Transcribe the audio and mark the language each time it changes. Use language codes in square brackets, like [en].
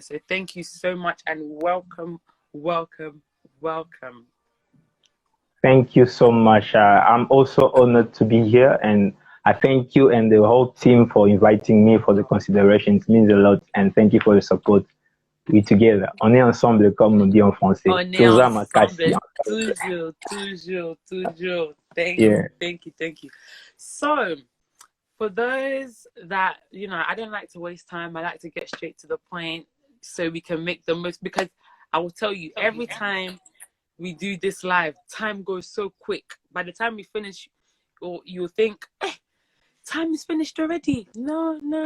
[en] So thank you so much, and welcome, welcome, welcome. Thank you so much. I'm also honored to be here, and I thank you and the whole team for inviting me for the consideration. It means a lot, and thank you for the support. We together. [fr] On est ensemble, comme on dit en français. On est Toujours [ln] makasi. [fr] ensemble, toujours, toujours, toujours. [en] Thank Yeah. you, thank you, thank you. So, for those that, I don't like to waste time. I like to get straight to the point so we can make the most, because I will tell you, every time we do this live, time goes so quick. By the time we finish, or you'll think, time is finished already. No.